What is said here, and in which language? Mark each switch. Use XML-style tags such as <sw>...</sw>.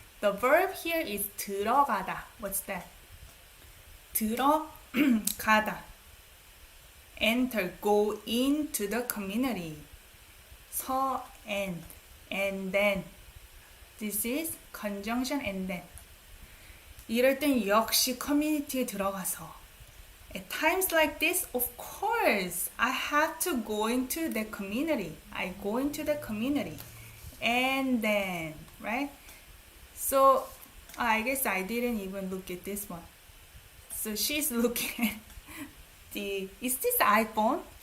<en>The verb here is 들어가다. What's that? 들어가다. Enter, go into the community. 서, and then. This is conjunction and then.</en> <ko>이럴 땐 역시 커뮤니티에 들어가서.</ko> <en>At times like this, of course, I have to go into the community. I go into the community. And then, right? So, I guess I didn't even look at this one. So she's looking at is this iPhone?</en>